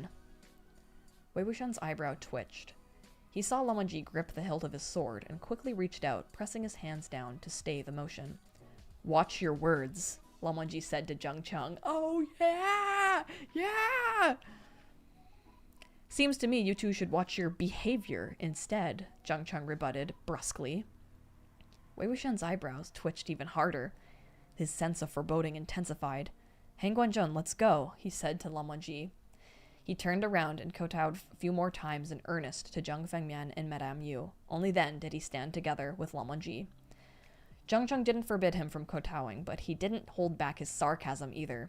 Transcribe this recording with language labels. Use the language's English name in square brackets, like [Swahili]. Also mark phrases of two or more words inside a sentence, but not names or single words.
[English] Wei Wuxian's eyebrow twitched. He saw Lan Wangji grip the hilt of his sword and quickly reached out, pressing his hands down to stay the motion. Watch your words, Lan Wangji said to Jiang Cheng. Oh yeah! Yeah! Seems to me you two should watch your behavior instead, Jiang Cheng rebutted brusquely. Wei Wuxian's eyebrows twitched even harder. His sense of foreboding intensified. Hengguanzhen, let's go, he said to Lan Wangji. He turned around and kowtowed a few more times in earnest to Zhang Fengmian and Madame Yu. Only then did he stand together with Lan Wangji. Jiang Cheng didn't forbid him from kowtowing, but he didn't hold back his sarcasm either.